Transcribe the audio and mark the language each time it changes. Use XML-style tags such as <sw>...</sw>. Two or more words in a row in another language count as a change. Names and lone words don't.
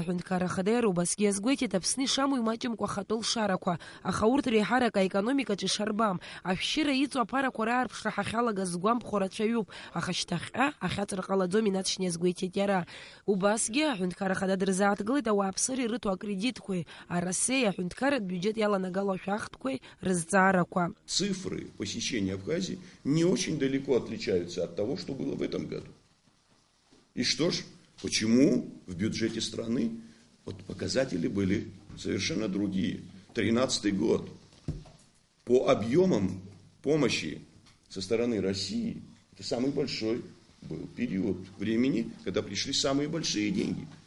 <ab>Аҳәынҭқарра ахада иара убасгьы иазгәеиҭеит Аԥсны ишамоу имаҷымкәа ахатәы лшарақәа, аха урҭ реиҳарак аекономикаҿы ишарбам. Ашәшьыра иҵоу аԥарақәа раарԥшра ҳахьалагаз згәамԥхо рацәаҩуп, аха шьҭахьҟа ахьаҵра ҟалаӡом, инаҵшьны иазгәеиҭеит иара. Убасгьы аҳәынҭқарра ахада дырзааҭгылеит ауааԥсыра ирыҭо акредитқәеи, арасеи, аҳәынҭқарратә бюджет яланагалоу ашәахтәқәеи рызҵаарақәа.</ab> <ru>Цифры посещения Абхазии не очень далеко отличаются от того, что было в этом году. И что ж, почему в бюджете страны показатели были совершенно другие? 2013 год. По объемам помощи со стороны России это самый большой был период времени, когда пришли самые большие деньги.</ru>